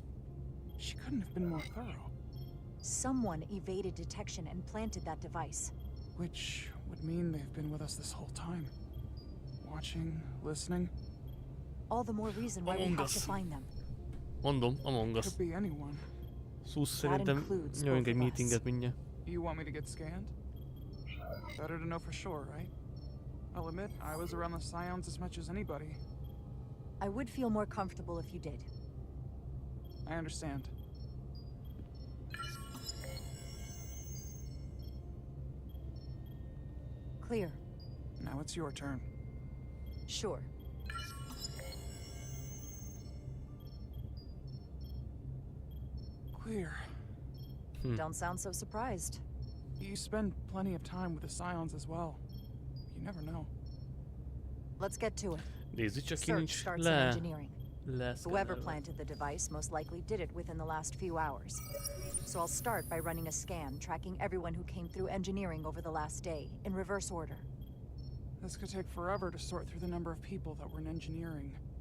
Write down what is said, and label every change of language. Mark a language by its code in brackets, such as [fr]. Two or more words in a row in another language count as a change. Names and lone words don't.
[en] She couldn't have been more thorough. Someone evaded detection and planted that device. Which would mean they've been with us this whole time. Watching, listening. All the more reason why we have to find them. [hu] Mondom, Among Us. [en] Could be anyone. [hu] Sus, szerintem nyomjunk egy meetinget mindjárt. [en] You want me to get scanned? Better to know for sure, right? I'll admit, I was around the Scions as much as anybody. I would feel more comfortable if you did. I understand. Clear. Now it's your turn. Sure. Clear. Don't sound so surprised. You spend plenty of time with the Scions as well. You never know. Let's get to it. [hu] Nézzük csak ki [en] Search [hu] nincs [en] starts in engineering. [hu] lesz. [en] Whoever planted the device most likely did it within the last few hours. So I'll start by running a scan, tracking everyone who came through engineering over the last day, in reverse order. This could take forever to sort through the number of people that were in engineering.